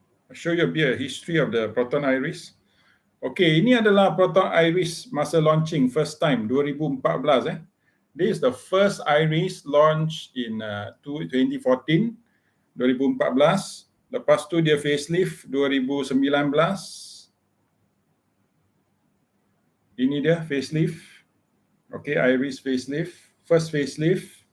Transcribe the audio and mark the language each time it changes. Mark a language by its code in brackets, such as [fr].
[en] I'll show you a bit of history of the Proton Iris. [ms] Okey, ini adalah Proton Iris masa launching first time 2014. [en] This is the first Iris launched in 2014, 2014. [ms] Lepas tu dia facelift 2019. Ini dia facelift. Okay, Iris facelift, first facelift.